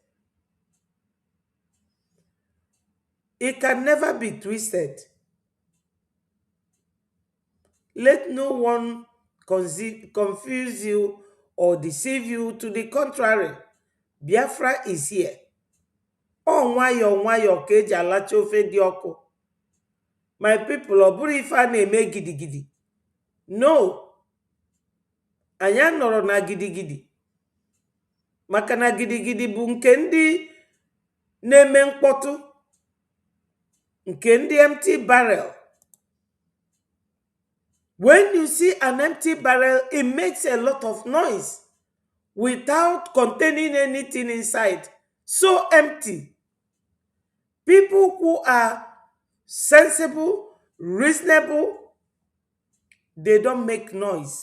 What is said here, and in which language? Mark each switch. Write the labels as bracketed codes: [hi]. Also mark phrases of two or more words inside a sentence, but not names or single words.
[en] It can never be twisted. Let no one confuse you or deceive you. To the contrary, Biafra is here. [ig] Oh, nwayo ka eji alacha ofe dị ọkụ. [en] My people, [ig] ọ bụrụ ife a na-eme gidigidi. No. Anyị anọrọ na gidigidi. Maka na gidigidi bụ nke ndị na-eme mkpọtụ, nke ndị [en] empty barrel. When you see an empty barrel, it makes a lot of noise without containing anything inside. So empty. People who are sensible, reasonable, they don't make noise.